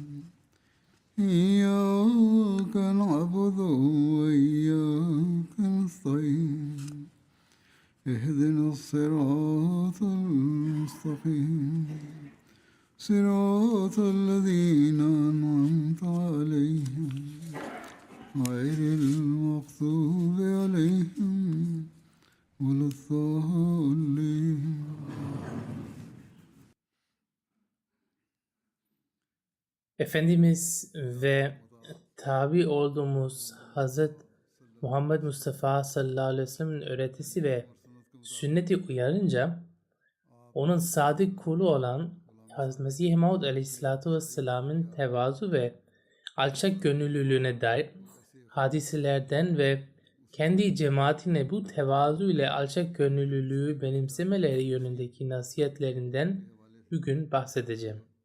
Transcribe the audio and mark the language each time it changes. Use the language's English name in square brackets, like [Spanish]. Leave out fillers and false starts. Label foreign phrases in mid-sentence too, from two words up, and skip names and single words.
[Arabic] إياك نعبد وإياك نستعين اهدنا الصراط المستقيم صراط الذين أنعمت عليهم غير المغضوب عليهم ولا الضالين. [Turkish] Efendimiz ve tabi olduğumuz Hazret Muhammed Mustafa [Arabic] صلى الله عليه و [Turkish] sellem'in öğretisi ve sünneti uyarınca onun sadık kulu olan Hazreti Mesih Maud [Arabic] عليه الصلاة والسلام [Turkish] tevazu ve alçak gönüllülüğüne dair hadiselerden ve kendi cemaatine bu tevazu ile alçak gönüllülüğü benimsemeleri yönündeki nasihatlerinden bugün bahsedeceğim.